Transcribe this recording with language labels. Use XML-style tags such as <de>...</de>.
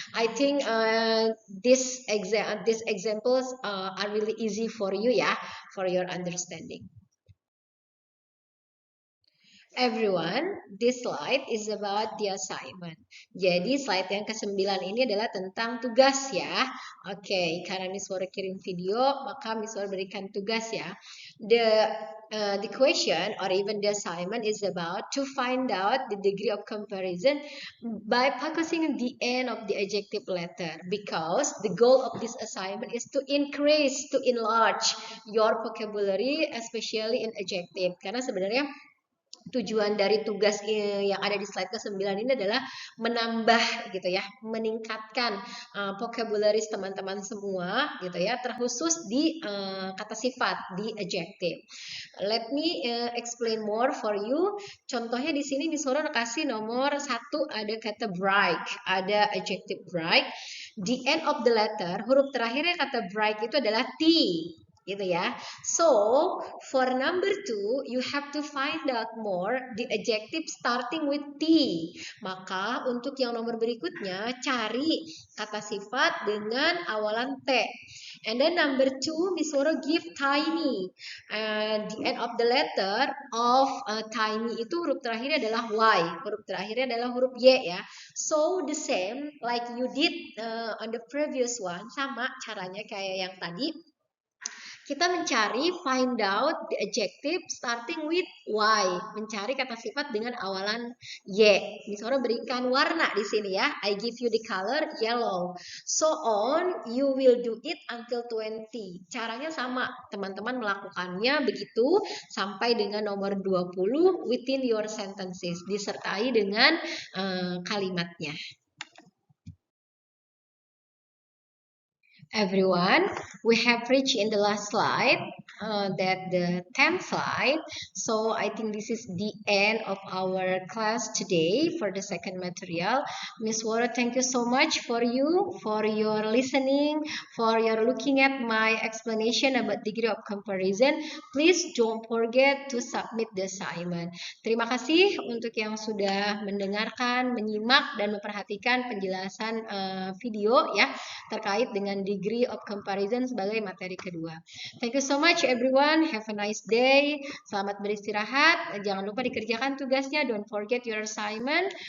<en>I think these examples are really easy for you ya, for your understanding. Everyone, this slide is about the assignment.</en> <id>Jadi slide yang ke-9 ini adalah tentang tugas ya. Oke, karena Miss Wara kirim video, maka Miss Wara berikan tugas ya.</id> <en>The question or even the assignment is about to find out the degree of comparison by focusing on the end of the adjective letter, because the goal of this assignment is to increase, to enlarge your vocabulary, especially in adjective.</en> <id>Karena sebenarnya tujuan dari tugas yang ada di slide ke-9 ini adalah menambah gitu ya, meningkatkan vocabularies teman-teman semua gitu ya, terkhusus di kata sifat, di adjective.</id> <en>Let me explain more for you.</en> <id>Contohnya di sini Miss Woro kasih nomor 1 ada kata bright, ada adjective bright.</id> <en>The end of the letter,</en> <id>huruf terakhirnya kata bright itu adalah T gitu ya.</id> <en>So, for number 2, you have to find out more the adjective starting with T.</en> <id>Maka untuk yang nomor berikutnya, cari kata sifat dengan awalan T.</id> <en>And then number 2, Miss Woro give tiny. The end of the letter of tiny</en> <id>itu huruf terakhirnya adalah Y. Huruf terakhirnya adalah huruf Y ya.</id> <en>So, the same like you did on the previous one.</en> <id>Sama caranya kayak yang tadi. Kita mencari</id> <en>find out the adjective starting with Y,</en> <id>mencari kata sifat dengan awalan Y. Miss Woro berikan warna di sini ya.</id> <en>I give you the color yellow. So on, you will do it until 20.</en> <id>Caranya sama, teman-teman melakukannya begitu sampai dengan nomor 20</id> <en>within your sentences,</en> <id>disertai dengan kalimatnya.</id> <en>Everyone, we have reached in the last slide, that the 10th slide. So I think this is the end of our class today for the second material. Miss Woro, thank you so much for your listening, for your looking at my explanation about degree of comparison. Please don't forget to submit the assignment.</en> <id>Terima kasih untuk yang sudah mendengarkan, menyimak, dan memperhatikan penjelasan video ya terkait dengan degree of comparison sebagai materi kedua.</id> <en>Thank you so much everyone. Have a nice day.</en> <id>Selamat beristirahat. Jangan lupa dikerjakan tugasnya.</id> <en>Don't forget your assignment.</en>